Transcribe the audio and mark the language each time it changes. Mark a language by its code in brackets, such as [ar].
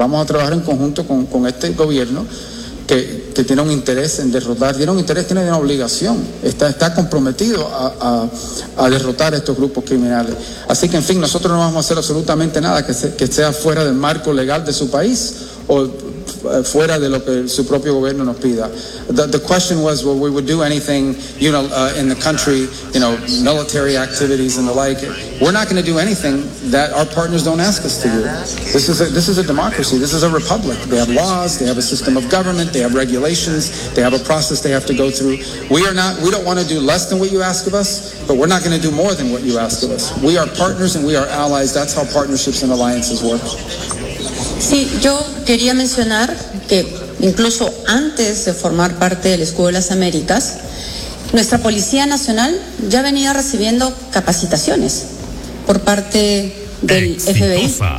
[es] Vamos a trabajar en conjunto con este gobierno que tiene un interés en derrotar, tiene un interés, tiene una obligación, está comprometido a derrotar a estos grupos criminales. Así que, en fin, nosotros no vamos a hacer absolutamente nada que sea fuera del marco legal de su país o fuera de lo que su propio gobierno nos pida. [en] The question was, well, we would do anything, you know, in the country, you know, military activities and the like. We're not going to do anything that our partners don't ask us to do. This is a democracy. This is a republic. They have laws. They have a system of government. They have regulations. They have a process they have to go through. We don't want to do less than what you ask of us, but we're not going to do more than what you ask of us. We are partners and we are allies. That's how partnerships and alliances work. [es] Sí, yo quería mencionar que incluso antes de formar parte del Escudo de las Américas, nuestra Policía Nacional ya venía recibiendo capacitaciones por parte del FBI.